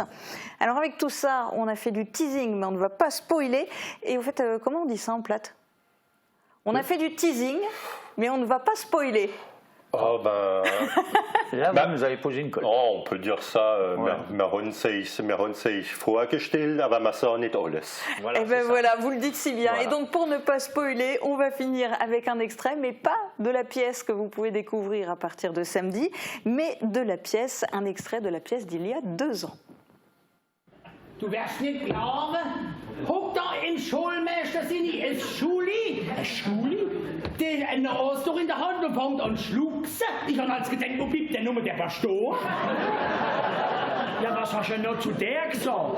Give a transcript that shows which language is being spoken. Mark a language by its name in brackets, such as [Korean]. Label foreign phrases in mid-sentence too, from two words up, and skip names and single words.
[French] Alors, avec tout ça, on a fait du teasing, mais on ne va pas spoiler. Et vous faites, comment on dit ça en plate? On a fait du teasing, mais on ne va pas spoiler. Là, vous nous avez posé une colle. On peut dire ça, mais on sait, [German] vorgestellt, aber man sagt nicht alles. [French] Et ben voilà, vous le dites si bien. Voilà. Et donc, pour ne pas spoiler, on va finir avec un extrait, mais pas de la pièce que vous pouvez découvrir à partir de samedi, mais de la pièce, un extrait de la pièce d'il y a 2 ans. [German] Du wirst nicht glauben, guck da im Schulmeister seine Schuli. Schuli? Der Nase doch in der Hand und fängt an zu schlucksen. Ich habe als gedacht, wo bleibt denn nur der Pastor? Ja, was hast du noch zu der gesagt?